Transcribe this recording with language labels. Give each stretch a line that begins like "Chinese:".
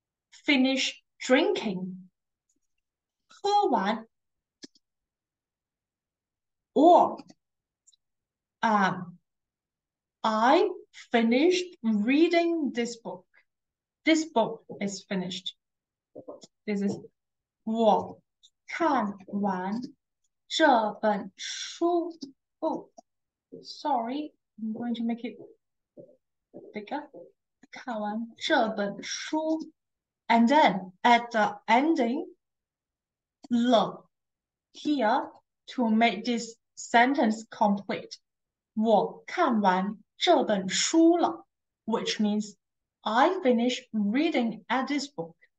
English: Finish drinking,
Chinese: 喝完.
English: Or I finished reading this book. This book is finished. This is
Chinese: 我看完这本书.
English: Oh, sorry. I'm going to make it bigger.
Chinese: 看完这本书
English: and then at the ending 了 here to make this sentence complete
Chinese: 我看完这本书了
English: which means I finished reading at this book.